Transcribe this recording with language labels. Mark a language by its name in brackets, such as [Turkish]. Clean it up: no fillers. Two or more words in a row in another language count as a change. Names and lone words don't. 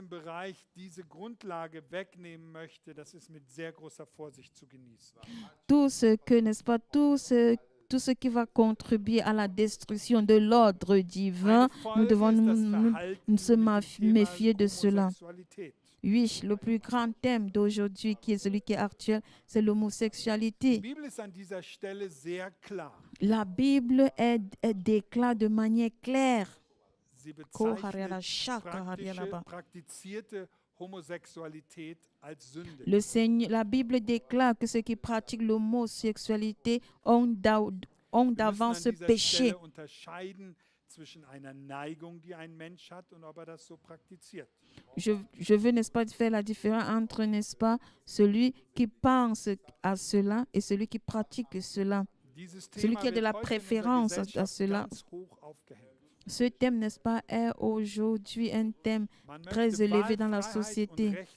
[French] Tout ce que, n'est-ce pas, tout ce qui va contribuer à la destruction de l'ordre divin, nous devons nous se méfier de cela. Oui, le plus grand thème d'aujourd'hui, qui est celui qui est actuel, c'est [German] Die [French] l'homosexualité. [German] Bibel ist an dieser Stelle sehr klar. [French] La Bible déclare de manière claire. [German] Sie bezeichnet [French] La [German] praktizierte Homosexualität als Sünde. [French] La Bible déclare que ceux qui pratiquent l'homosexualité ont d'avance péché. [German] Unterscheiden zwischen einer Neigung, die ein Mensch hat, und ob das so praktiziert. [French] Je veux, n'est-ce pas, faire la différence entre, n'est-ce pas, celui qui pense à cela et celui qui pratique cela. Celui qui a de la préférence à cela. Ce thème, n'est-ce pas, est aujourd'hui un thème très élevé dans la société.